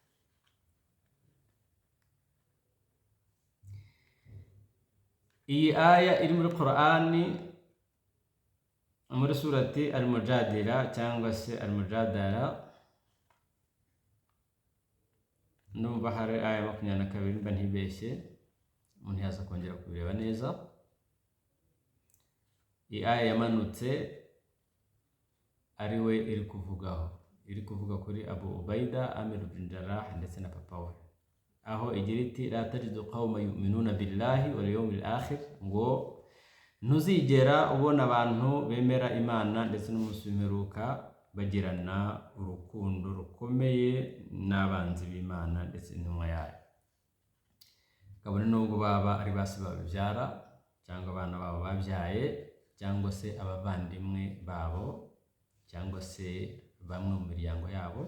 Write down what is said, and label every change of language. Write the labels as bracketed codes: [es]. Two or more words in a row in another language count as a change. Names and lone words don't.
[rw] Iyi aya iri muri Qur'ani muri surati Al-Mujadila cyangwa se Al-Mujadala, numva hari aya 22 mba ntibeshye, umuntu yaza kongera kubireba neza. Iyi aya yamanutse ari we iri kuvuga kuri Abu Ubaida Amir bin Jarrah ndetse na papa we, aho igira iti [ar] لا تجد قوما يؤمنون بالله واليوم الآخر, [rw] ngo ntuzigera ubona abantu bemera Imana ndetse n'umunsi w'imperuka bagirana urukundo rukomeye n'abanzi b'Imana ndetse n'intumwa yayo, kabone nubwo baba ari basi babibyara cyangwa abana babo babyaye cyangwa se abavandimwe babo cyangwa se bamwe mu miryango yabo.